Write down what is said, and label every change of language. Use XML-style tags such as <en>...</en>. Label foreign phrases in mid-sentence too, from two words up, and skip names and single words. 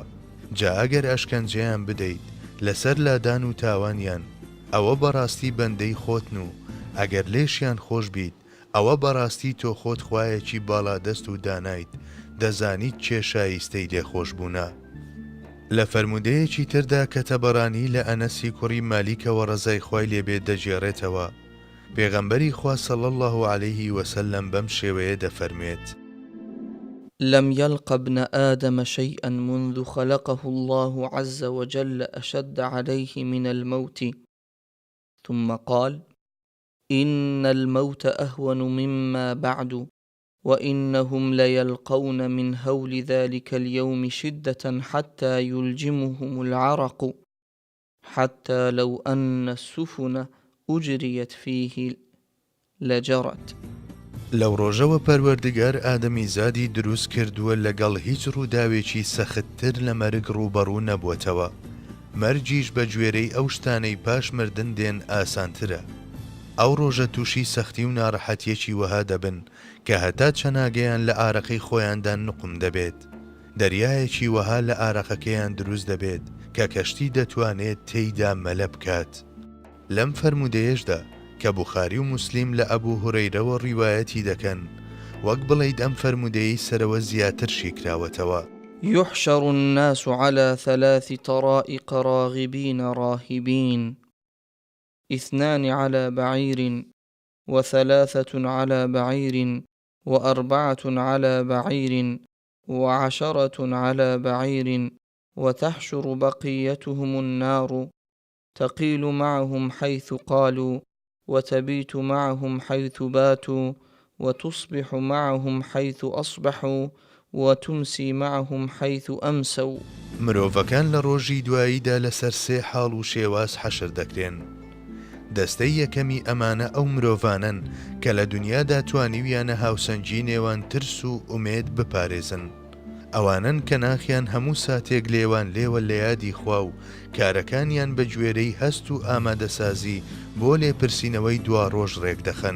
<ckb>جا ئەگەر ئەشکەنجەیان بدەیت لەسەر لادان و تاوانیان، ئەوە بەڕاستی بەندەی خۆتن و ئەگەر لێشیان خۆش بیت، ئەوە بەڕاستی تۆ خۆت خوایەکی باڵادەست و دانایت، دەزانیت چێ شایستەی لێخۆشبوونە. لە فەرمودەیەکی تردا کە تەبەرانی لە ئەنەسی کوڕی مالیکەوە ڕەزای خوای لێبێت دەجێڕێتەوە، پێغەمبەری خوا</ckb> <ar>صلی الله عليه وسلم</ar> <ckb>بەم شێوەیە دەفەرمێت:</ckb> <ar>لم يلق ابن آدم شيئا منذ خلقه الله عز وجل أشد عليه من الموت ثم قال إن الموت أهون مما بعد وإنهم ليلقون من هول ذلك اليوم شدة حتى يلجمهم العرق حتى لو أن السفن أجريت فيه لجرت.</ar> <ckb>لەو ڕۆژەوە پەروەردگار ئادەمی زادی دروست کردووە لەگەڵ هیچ ڕووداوێکی سەختتر لە مەرگ ڕووبەڕوو نەبووەتەوە. مەرجیش بە گوێرەی ئەو شتانەی پاش مردن دێن ئاسانترە. ئەو ڕۆژە تووشی سەختی و ناڕەحەتیەکی وەها دەبن کە هەتا چەناگەیان لە ئارەقەی خۆیاندا نقم دەبێت. دەریایەکی وەها لە ئارەقەکەیان دروست دەبێت کە کەشتی دەتوانێت تێیدا مەلە بکات. لەم فەرمودەیەشدا کە بوخاری و موسلیم لە ئەبوو هورەیرەوە ڕیوایەتی دەکەن، وەک بڵێیت ئەم فەرمودەیەی سەرەوە زیاترشی کراوەتەوە:</ckb> <ar>يحشر الناس على 3 طرائق راغبين راهبين 2 على بعير 3 على بعير 4 على بعير 10 على بعير وتحشر بقيتهم النار تقيل معهم حيث قالوا وتبيت معهم حيث باتوا وتصبح معهم حيث أصبحوا وتمسي معهم حيث أمسوا.</ar> <ckb>مرۆڤەکان لە ڕۆژی دواییدا لەسەر 3 حاڵ و شێواز حەشر دەکرێن. دەستەی یەکەمی ئەمانە ئەو مرۆڤانن کە لە دنیادا توانیویانە هاوسەنگی نێوان ترس و ئومێد بپارێزن. ئەوانن کە ناخیان هەموو ساتێک لێوان لێوە لە یادی خوا و کارەکانیان بە گوێرەی هەست و ئامادەسازی بۆ لێپرسینەوەی دوا ڕۆژ ڕێک دەخەن.</ckb>